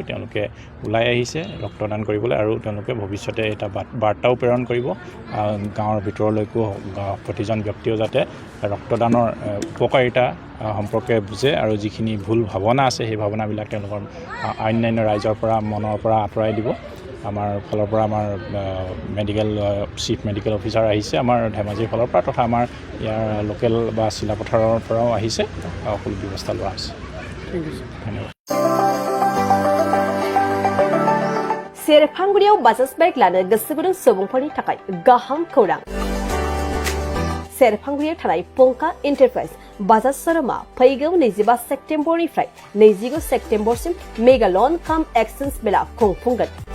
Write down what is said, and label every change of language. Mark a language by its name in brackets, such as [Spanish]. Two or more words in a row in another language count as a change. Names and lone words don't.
[Assamese] তেওঁলোকে ওলাই আহিছে ৰক্তদান কৰিবলৈ আৰু তেওঁলোকে ভৱিষ্যতে এটা বাৰ্তাও প্ৰেৰণ কৰিব গাঁৱৰ ভিতৰলৈকো প্ৰতিজন ব্যক্তিও যাতে ৰক্তদানৰ উপকাৰিতা সম্পৰ্কে বুজে আৰু যিখিনি ভুল ভাৱনা আছে সেই ভাৱনাবিলাক তেওঁলোকৰ অন্যান্য ৰাইজৰ পৰা মনৰ পৰা আঁতৰাই দিব। আমাৰ ফালৰ পৰা আমাৰ [English] chief medical officer [Assamese] আহিছে আমাৰ ধেমাজিৰ ফালৰ পৰা তথা আমাৰ ইয়াৰ লোকেল বা চিলাপথাৰৰ পৰাও আহিছে। সকলো ব্যৱস্থা লোৱা হৈছে। ধন্যবাদ। [Bodo] सेरफांगुरियाव बाजाज बाइक लानो गोसो गुदुं सुबुंफोरनि थाखाय गाहाम खौरां। सेरफांगुरियाव थानाय पंका एन्टारप्राइज बाजाज शोरूमा फैगौ 25 सेप्तेम्बरनिफ्राय 29 सेप्तेम्बरसिम [English] mega loan cum exchange [Bodo] मेला खुंफुंगोन।